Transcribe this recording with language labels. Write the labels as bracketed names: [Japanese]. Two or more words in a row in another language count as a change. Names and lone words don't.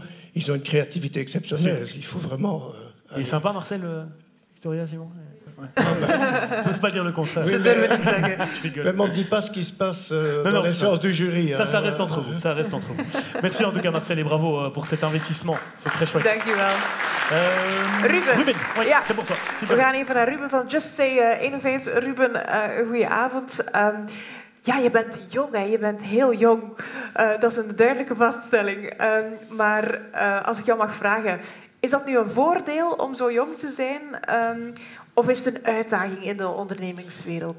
[French] Ils ont une créativité exceptionnelle. Il faut vraiment... Il est sympa, Marcel, Victoria, Simon. Ça ne veut pas dire le contraire. Oui, mais on ne dit pas ce qui se passe dans les séances du jury. Ça reste entre vous. Ça reste entre vous. Merci en tout cas, Marcel, et bravo pour cet investissement. C'est très chouette. [Dutch] Dankjewel. Ruben, ja, [French] c'est pour toi. [Dutch] We gaan even naar Ruben van Just Say Innovate. Ruben, goedenavond. Ja, je bent jong, hè. Je bent heel jong. Dat is een duidelijke vaststelling. Maar als ik jou mag vragen, is dat nu een voordeel om zo jong te zijn? Of is het een uitdaging in de ondernemingswereld?